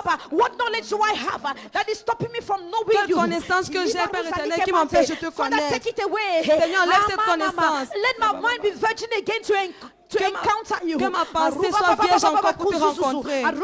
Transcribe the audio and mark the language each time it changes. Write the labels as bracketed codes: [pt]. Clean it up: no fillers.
[en] What knowledge do I have that is stopping me from knowing you? [fr] Quelle connaissance que j'ai, Père éternel, qui m'empêche de te connaître. [en] Take it away. [fr] Seigneur, enlève cette connaissance. [en] Let my mind be virgin again to encounter you. [fr] Que ma pensée soit vierge encore pour te rencontrer.